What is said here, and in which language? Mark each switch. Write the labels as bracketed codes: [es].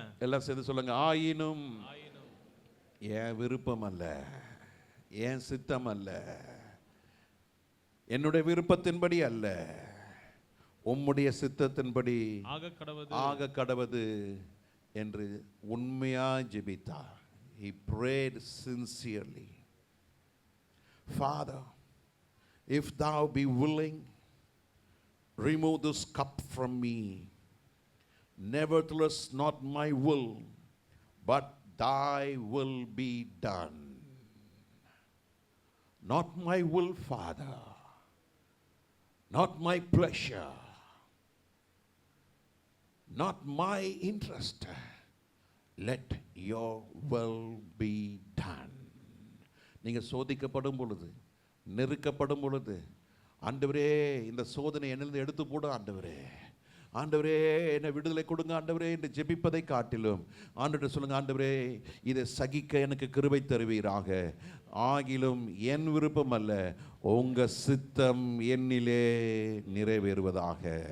[ta] எல்லாம் சேர்ந்து சொல்லுங்க, ஆயினும் என் விருப்பம் அல்ல, என் சித்தம் அல்ல, என்னுடைய விருப்பத்தின்படி அல்ல, உம்முடைய சித்தத்தின்படி ஆக கடவது என்று உண்மையா ஜெபித்தார். [en] He prayed sincerely. Father, if thou be willing, remove this cup from me. Nevertheless, not my will, but thy will be done. Not my will, Father, not my pleasure, not my interest. Let your will be done. [ta] நீங்கள் சோதிக்கப்படும் பொழுது, நெருக்கப்படும் பொழுது, ஆண்டவரே இந்த சோதனை என்னிலிருந்து எடுத்து போடும் ஆண்டவரே, ஆண்டவரே என்னை விடுதலை கொடுங்க ஆண்டவரே என்று ஜெபிப்பதை காட்டிலும் ஆண்டவரே சொல்லுங்க, ஆண்டவரே இதை சகிக்க எனக்கு கிருபை தருவீராக, ஆகிலும் என் விருப்பம் அல்ல உங்க சித்தம் என்னிலே நிறைவேறுவதாக.